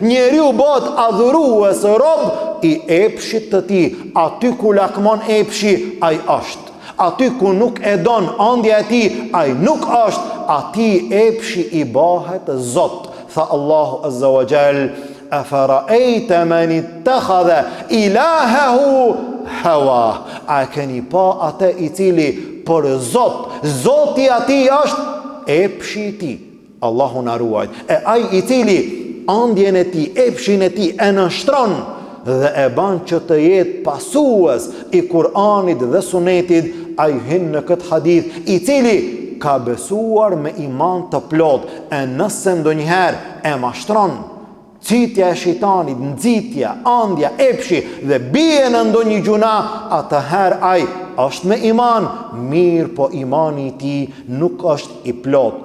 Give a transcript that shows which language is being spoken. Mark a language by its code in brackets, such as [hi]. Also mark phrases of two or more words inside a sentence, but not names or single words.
[sq] Njeriu bëhet adhurues rob I epshit të ti. Aty ku lakmon epshi, ai është. Aty ku nuk e don ëndja e ti, ai nuk është. Aty epshi I bëhet Zot. Tha Allahu [ar] عز وجل: "أفرأيت من اتخذ إلهه هواه." [sq] A keni pa atë I cili për Zot, Zoti ati është epshi I ti. Allahu na ruaj. E ai I cili ëndjen e ti, epshin e ti e nështron dhe e ban që të jetë pasues I Kur'anit dhe Sunetit, ai hyn në këtë hadith, I cili ka besuar me iman të plot, e nëse ndonjëherë e mashtron citja e shejtanit, nxitja, ëndja, epshi dhe bie në ndonjë gjuna, atëherë ai është me iman, mirë po imani I tij nuk është I plot.